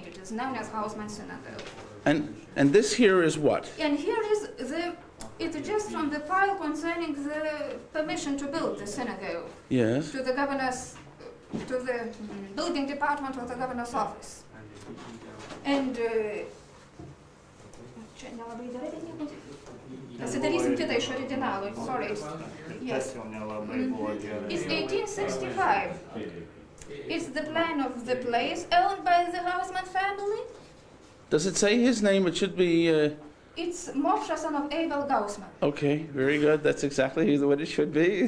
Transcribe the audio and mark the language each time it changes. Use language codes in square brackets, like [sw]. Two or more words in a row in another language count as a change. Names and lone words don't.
[en] It is known as Hausman Synagogue. And this here is what? And here is it's just from the file concerning the permission to build the synagogue Yes. to the governor's, to the building department of the governor's office. [lt] And čia nelabai gerai, bet nieko. Pasidarysim kitą iš originalų, [en] sorry. Yes. It's 1865. It's the plan of the place owned by the Hausman family. Does it say his name? It should be. It's Moshe, son of Abel Gaussman. Okay, very good. That's exactly what it should be.